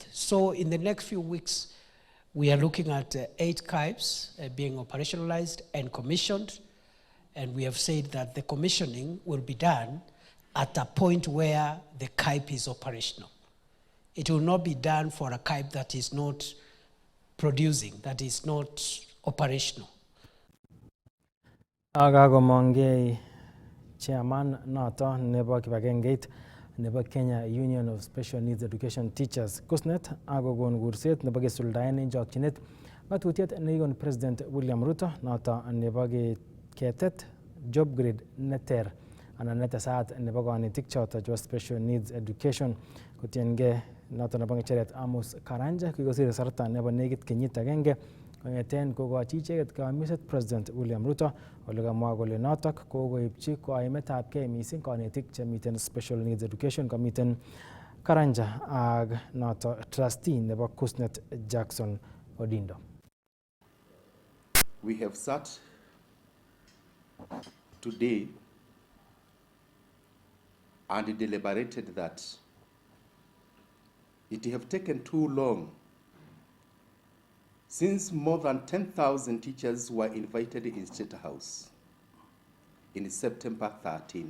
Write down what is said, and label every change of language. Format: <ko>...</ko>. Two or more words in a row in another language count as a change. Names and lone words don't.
<en>So in the next few weeks, we are looking at 8 KASS being operationalized and commissioned, and we have said that the commissioning will be done at a point where the KASS is operational. It will not be done for a KASS that is not producing, that is not operational.</en> <kln>Agagomongei chairman noto nebo kibagengeit nebo Kenya Union of Special Needs Education Teachers KUSNET agogon kurset nebo kesuldaen en chokchinet ngatutiet nekikon President William Ruto noto nebo ketet job grade neter anan netesat nebo konetik choto chebo Special Needs Education kotiengei noto nebo ngecheret Amos Karanja kikosir sarta nebo nekit kenyit agenge kongeten kokochi icheket kamiset President William Ruto ole kamwa kole notok kokoipchi koimetabgei mising konetik chemiten Special Needs Education komiten Karanja ak noto trustee nebo KUSNET Jackson Odindo.</kln> <en>We have sat today and deliberated that it have taken too long since more than 10,000 teachers were invited in State House in September 13.</en>